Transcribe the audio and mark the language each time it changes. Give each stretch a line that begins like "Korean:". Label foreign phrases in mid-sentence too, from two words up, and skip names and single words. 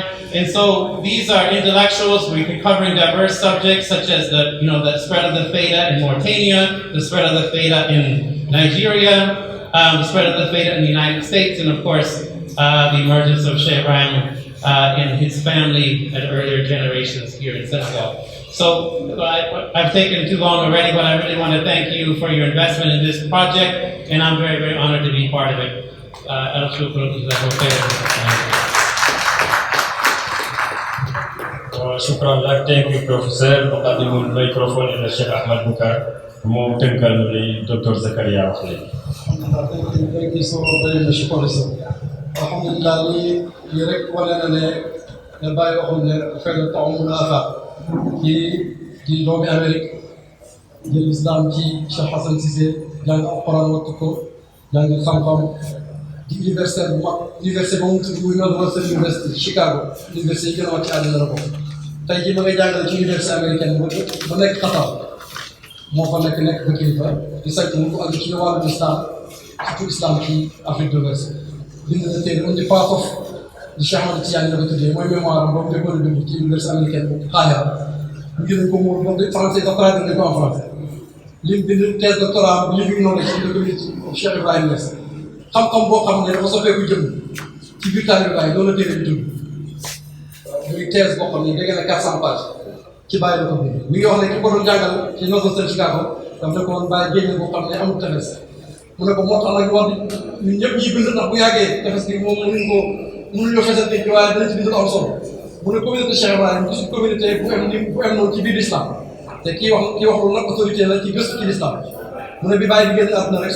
English: And so these are intellectuals. We're covering diverse subjects such as the spread of the Fayda in Mauritania, the spread of the Fayda in Nigeria, the spread of the Fayda in the United States, and of course the emergence of Shehraim and his family at earlier generations here in Senegal. So I've taken too long already, but I really want to thank you for your investment in this project, and I'm very, very honored to be part of it.
Arabic: شكرا لك.
English: Thank you Professor.
Arabic: أقدم الميكروفون إلى الشيخ أحمد بكر ممكن لي دكتور زكريا أخلي.
English: Thank you so much, Professor.
Wolof: Alhamdulillah, li rek wane na ne Baye waxoon ne fekk taamul afaq ci doomi Amérique jël islam ci Cheikh Hassan Cissé jàng Alquran wattu ko jàng xam-xam di université bu mag université ba mu tudd muy Northwestern University Chicago université yi gën a mag ci àddina la ko tey jii ma ngay jàngale ci
French: université américaine
Wolof: ba nekk Qatar moo fa nekk ba kilifa di saytu mu ko aju ci wàllu islam surtout islam ci Afrique de l'Ouest bind na téere on dit part of di Cheikh Ahmed Tidiane la ko tuddee mooy mémoire am boobu déggoon na bind ci université américaine bu Qahira ñu jëlee ko moom moom français dafa traduire ko
French: en français
Wolof: lim bind
French: thèse doctorat
Wolof: living knowledge in the community of Cheikh Ibrahim Niass xam-xam boo xam ne dafa soppeeku jëm ci biir taalibe Baye loolu la téere bi tudd muy thèse boo xam ne dégg na 400 pages ci Baye la ko bind mi ngi wax ne ki ko doon jàngal ci Northwestern Chicago daf ne ko woon Baye génne boo xam ne amul tefes mu ne ko moo tax nag wax ñun ñëpp ñuy bind ndax bu yàggee tefes gi moom mënuñoo fesal nit ñi waaye dana ci bind lu am solo mu ne communauté Cheikh Ibrahim ci suñu communauté bu am noonu ci biir l'islam te kii wax loolu nag autorité la ci gëstu ci l'islam mu ne bi Baye bi génn àdduna rek